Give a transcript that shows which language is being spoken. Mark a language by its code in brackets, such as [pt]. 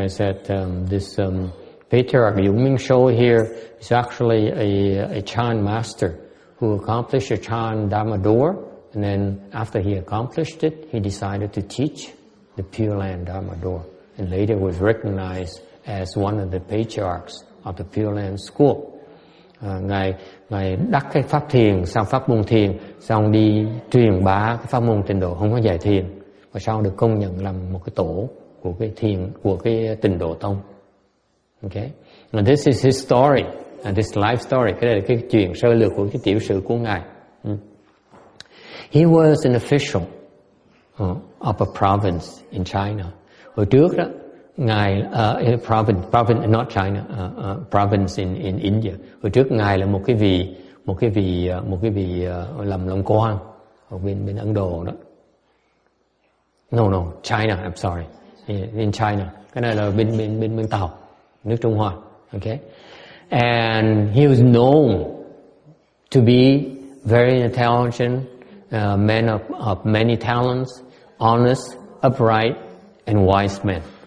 [en] I said this patriarch Yu Ming Shou here is actually a Chan master who accomplished a Chan Dharma door, and then after he accomplished it, he decided to teach the Pure Land Dharma door, and later was recognized as one of the patriarchs of the Pure Land School. [vi] Ngài đắc cái pháp thiền, xong pháp môn thiền, xong đi truyền bá cái pháp môn tịnh độ không có dạy thiền, và sau được công nhận làm một cái tổ của cái thiền, của cái tịnh độ tông. [en] Okay, and this is his story, and this life story. [vi] Cái đây là cái chuyện sơ lược của cái tiểu sử của ngài. [en] He was an official of a province in China. [vi] Hồi trước đó, ngài [en] province not China, province in India. [vi] Hồi trước ngài là một cái vị làm quan ở bên Ấn Độ đó. [en] No, China. I'm sorry. In China. [vi] Cái này là bên Tàu, nước Trung Hoa. [en] Okay, and he was known to be very intelligent, man of many talents, honest, upright, and wise man.